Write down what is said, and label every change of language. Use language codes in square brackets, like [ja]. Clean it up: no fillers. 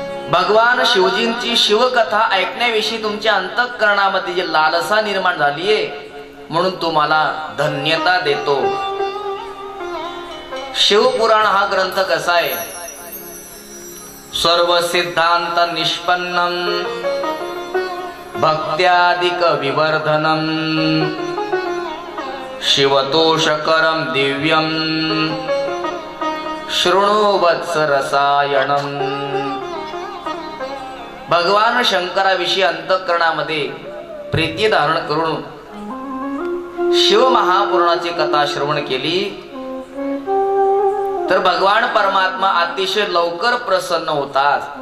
[mr] भगवान शिवजींची शिवकथा ऐकण्याविषयी तुमच्या अंतःकरणामध्ये जी लालसा निर्माण झालीये म्हणून तुम्हाला धन्यता देतो. शिवपुराण हा ग्रंथ कसा आहे? [sa] सर्व सिद्धांत निष्पन्नम भक्त्यादिक विवर्धनम शिवतोषकरम दिव्यम शृणु वत्स रसायनम. [mr] भगवान शंकराविषयी अंतःकरणामध्ये प्रीती धारण करून शिव महापुराणाची कथा श्रवण केली तर भगवान परमात्मा अतिशय लवकर प्रसन्न होतात.